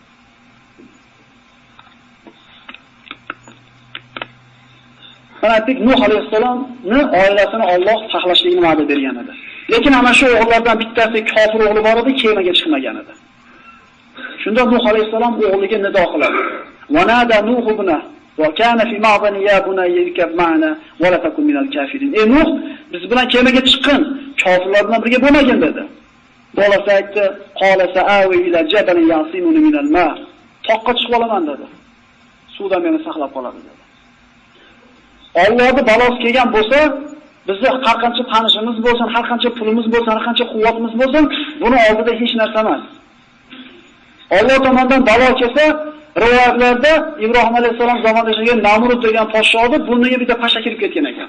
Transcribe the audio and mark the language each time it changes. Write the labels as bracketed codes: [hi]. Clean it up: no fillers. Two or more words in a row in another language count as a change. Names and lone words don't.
[uz] Mana aytdik, Nuh alayhisalomni oilasini Alloh saqlashligini va'da bergan edi. Lekin ana shu o'g'illardan bittasi kofir o'g'li bor edi, kemaga chiqmagan edi. Shunda Nuh alayhisalom o'g'liga nido qiladi. [ar] ونادى نوح ابنه وكان في معزل يا بني اركب معنا ولا تكن من الكافرين. [uz] Ey Nuh, biz bilan kemaga chiqqin, kofirlar bilan birga bo'lmagin dedi. Bolasi aytdi, [ar] قال سآوي إلى جبل يعصمني من الماء. [uz] Toqqa chiqib olaman dedi. Suvdan meni saqlab qoladi dedi. Allohning balosi kelgan bo'lsa, bizni har qancha tanishimiz bo'lsin, har qancha pulimiz bo'lsin, har qancha quvvatimiz bo'lsin, buni oldida hech narsa emas. Alloh tomonidan balo kelsa, rivoyatlarda Ibrohim alayhisalom zamonida yashagan Namrud degan podshoni burniga bitta pasha kirib ketgan ekan.